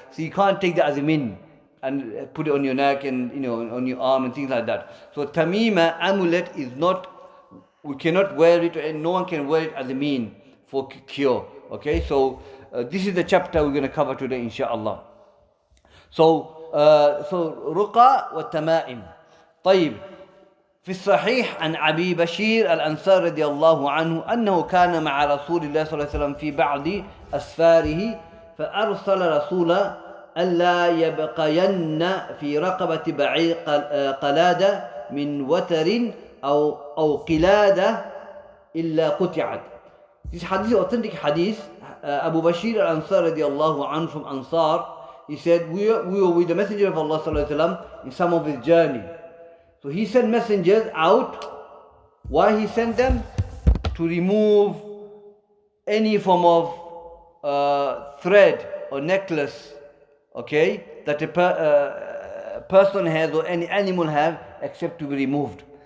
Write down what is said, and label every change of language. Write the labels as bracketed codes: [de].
[en] So you can't take that as a mean and put it on your neck and on your arm and things like that. So tamima, amulet, is not, we cannot wear it, and no one can wear it as a mean for cure. Okay, so this is the chapter we're going to cover today, inshallah. [ar] So رقى والتمائم. طيب في الصحيح عن أبي بشير الأنصاري رضي الله عنه أنه كان مع رسول الله صلى الله عليه وسلم في بعض أسفاره فأرسل رسولا ألا يبقين في رقبة بعير قلادة من وتر أو قلادة إلا قطعت. [en] This hadith is authentic hadith. Abu Bashir al-Ansar radiallahu anhu from Ansar, he said, we were with the Messenger of Allah sallallahu alaihi wasallam in some of his journey. So he sent messengers out. Why he sent them? To remove any form of thread or necklace, okay, that a person has or any animal have, except to be removed.